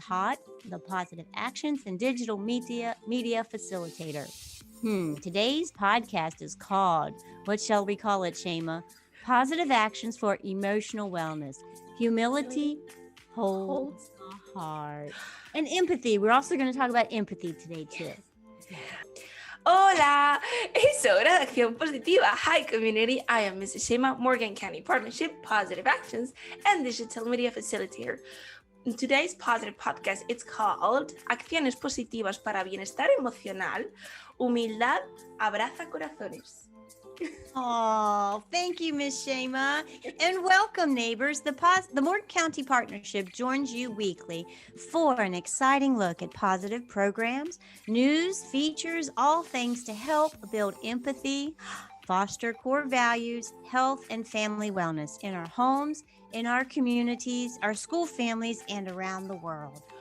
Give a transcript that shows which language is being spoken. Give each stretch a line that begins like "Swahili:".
English: Hott, the Positive Actions and Digital Media Facilitator. Today's podcast is called, what shall we call it, Sheima? Positive Actions for Emotional Wellness. Humility holds the heart. And empathy. We're also going to talk about empathy today, too.
Spanish: Hola, es hora de acción positiva.
English: Hi community, I am Mrs. Sheima, Morgan County Partnership, Positive Actions, and Digital Media Facilitator. In today's Positive Podcast, it's called Acciones Positivas para Bienestar Emocional.
Spanish: Humildad abraza corazones.
English: Oh, thank you, Miss Sheima. And welcome, neighbors. The Morgan County Partnership joins you weekly for an exciting look at positive programs, news, features, all things to help build empathy, foster core values, health, and family wellness in our homes, in our communities, our school families, and around the world.